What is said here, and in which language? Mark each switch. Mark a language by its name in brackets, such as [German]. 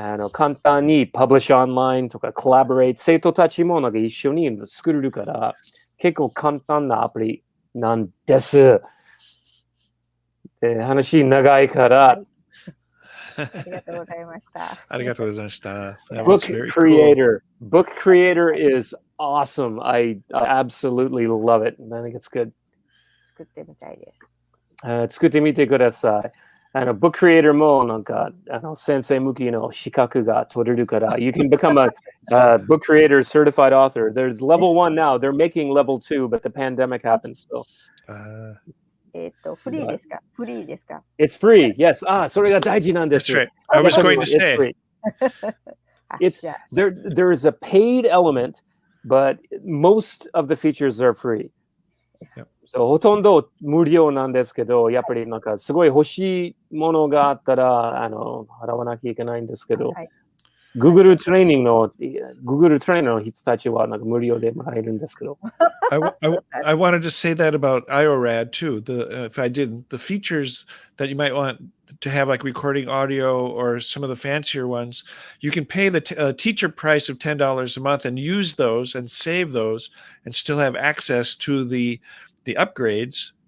[Japanese] 簡単に [English] publish online [Japanese] とか [English] collaborate [Japanese] 生徒たちもなんか一緒に作れるから結構簡単なアプリなんです。話長いから、ありがとうございました。ありがとうございました。 [English] That Book was very Creator. Book Creator is awesome. I absolutely love it. I think it's good. [Japanese] 作ってみたいです。作ってみてください。 Book Creator もなんか先生向きの資格が取れるから、 [English] You can become a Book Creator certified author. There's level 1 now. They're making level 2, but the pandemic happened, so. [Japanese] フリーですか？フリーですか？ [English] It's free. Yes. [Japanese] それが大事なんです。 [English] That's right. I was going to say. There is a paid element, but most of the features are free. Yep. [Japanese] So ほとんど無料なんですけど、やっぱりなんかすごい欲しいものがあったら払わなきゃいけないんですけど、はい、 Google トレーニングの人たちはなんか無料でもらえるんですけど。 [English] I wanted to say that about IORAD too. If I didn't, the features that you might want to have, like recording audio or some of the fancier ones, you can pay the teacher price of $10 a month and use those and save those and still have access to the upgrades.